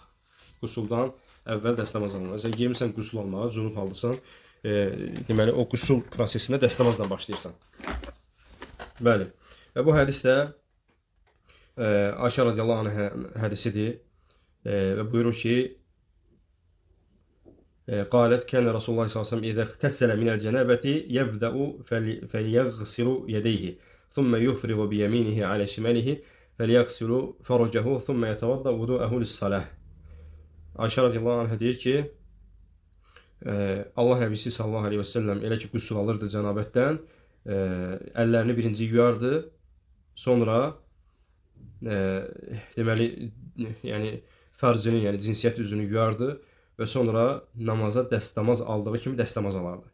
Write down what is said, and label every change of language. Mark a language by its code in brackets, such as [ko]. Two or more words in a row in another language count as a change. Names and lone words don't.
[az] Qüsuldan əvvəl dəstəmaz almaq. Məsələn, yemirsən qüsul almağa, cünub haldasan, deməli o qüsul prosesində dəstəmazla başlayırsan. Bəli. Və bu hədis də Ayşə [ar] رضي الله عنه [az] hədisidir və buyurur ki, [ar] قالت كان رسول الله صلى الله عليه وسلم إذا اغتسل من الجنابة يبدأ فليغسل يديه ثم يفرغ بيمينه على شماله فليغسل فرجه ثم يتوضأ وضوءه للصلاة. [az] Ayşə [ar] رضي الله عنه [az] deyir ki, Allah Nəbisi [ar] صلى الله عليه وسلم [az] elə ki qüsul alırdı cənabətdən, əllərini birinci yuyardı, sonra deməli, yəni fərzini, yəni cinsiyyət üzünü yuyardı və sonra namaza dəstəmaz aldığı kimi dəstəmaz alardı.